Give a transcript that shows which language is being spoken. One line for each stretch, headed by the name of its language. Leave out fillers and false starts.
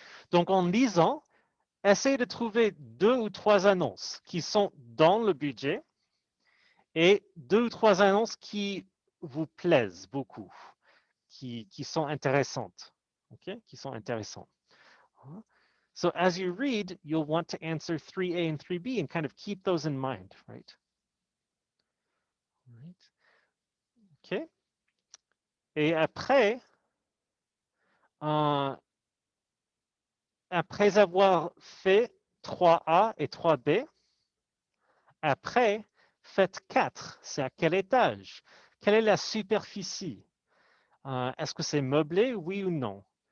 French: Donc, en lisant, essayez de trouver 2 ou 3 annonces qui sont dans le budget et 2 ou 3 annonces qui vous plaisent beaucoup, qui sont intéressantes. Okay? Qui sont intéressantes.
English: So as you read, you'll want to answer 3A and 3B and kind of keep those in mind, right? Right. OK.
French: Et après, après avoir fait 3A et 3B, après, faites 4. C'est à quel étage? Quelle est la superficie? Est-ce que c'est meublé, oui ou non?